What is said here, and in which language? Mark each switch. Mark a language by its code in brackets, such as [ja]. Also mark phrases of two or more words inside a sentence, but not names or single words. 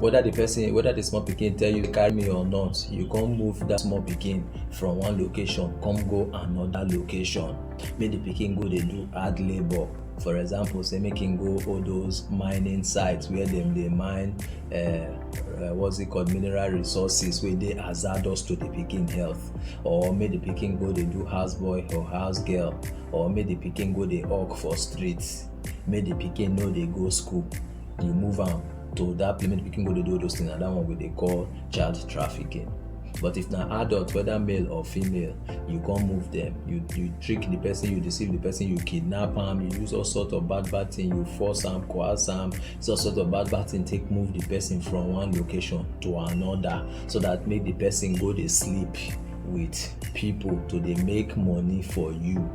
[pcm] Whether the small pikin tell you to carry me or not, you can't move that small pikin from one location, come go another location. Make the pikin go they do hard labor. For example, say making go all those mining sites where they mine what's it called, mineral resources where they hazardous to the pikin health, or make the pikin go they do houseboy or house girl, or make the pikin go they hawk for streets, make the pikin know they go school. You move on to that place, make the pikin go dey do all those things, and that one we dey call child trafficking. But if na adult, whether male or female, you can't move them, you trick the person, you deceive the person, you kidnap am, you use all sort of bad thing, you force am, coerce am, all sort of bad thing, take move the person from one location to another, so that make the person go dey sleep with people to dey make money for you.